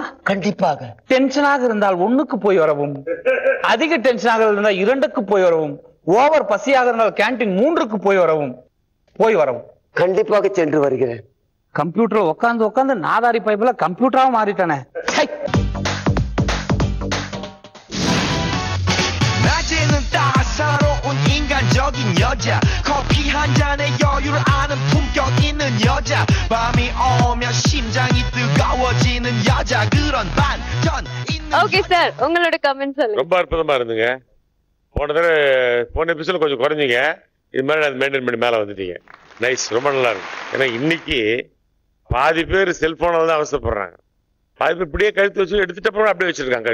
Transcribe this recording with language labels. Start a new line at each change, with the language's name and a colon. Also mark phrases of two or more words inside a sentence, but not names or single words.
Tamil: கண்டிப்பாக. டென்ஷனாக இருந்தால் 1க்கு போய் வரவும், அதிக டென்ஷனாக இருந்தால் 2க்கு போய் வரவும், ஓவர் பசியாக இருந்தால் கேண்டீன் 3க்கு போய் வரவும். கண்டிப்பாக சென்று வருகிறேன். கம்ப்யூட்டர் உட்காந்து நாதாரி பைப்ல கம்ப்யூட்டரா மாறிட்டானே.
Korean: 낮에는 따사로운 인간적인 여자 커피 한 잔에 여유를 아는 품격 있는 여자 밤이 오면 심장이 뜨거워지는 여자 그런 반전 있는
English: okay sir,
Tamil: உங்களோட கமெண்ட் சொல்லுங்க. ரொம்ப அற்புதமா இருந்துங்க. போன எபிசோட கொஞ்சம் குறைஞ்சிங்க. இது மாதிரி அதை மெயின்டைன் பண்ணி மேல வந்துட்டீங்க. நைஸ், ரொம்ப நல்லா இருக்கு. ஏன்னா இன்னைக்கு பாதி பேர் செல்போனால தான் அவசரப்படுறாங்க. பாதி பேர் இப்படியே கழுத்து வச்சு எடுத்துட்டு அப்புறம் அப்படியே வச்சிருக்காங்க.